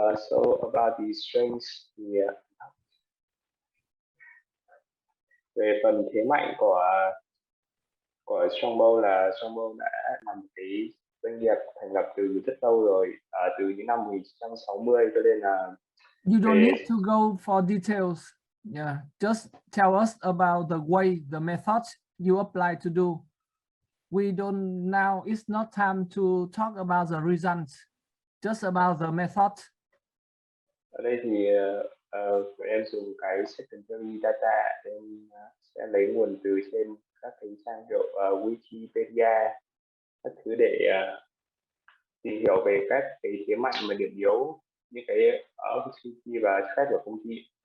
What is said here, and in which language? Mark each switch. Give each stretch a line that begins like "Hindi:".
English: So about the strengths
Vietnamese: thì về phần thế mạnh của Strongbow là Strongbow đã là một cái doanh nghiệp thành lập từ rất lâu rồi, từ những năm 1960, cho nên là
English: you don't need to go for details. Yeah, just tell us about the way, the methods you apply to do. We don't now, it's not time to talk about the results, just about the method.
Vietnamese: Ở đây thì em dùng cái secondary data, em sẽ lấy nguồn từ trên các cái trang hiệu Wikipedia các thứ để tìm hiểu về các cái thế mạnh và điểm yếu, những cái opportunity và threat của công ty.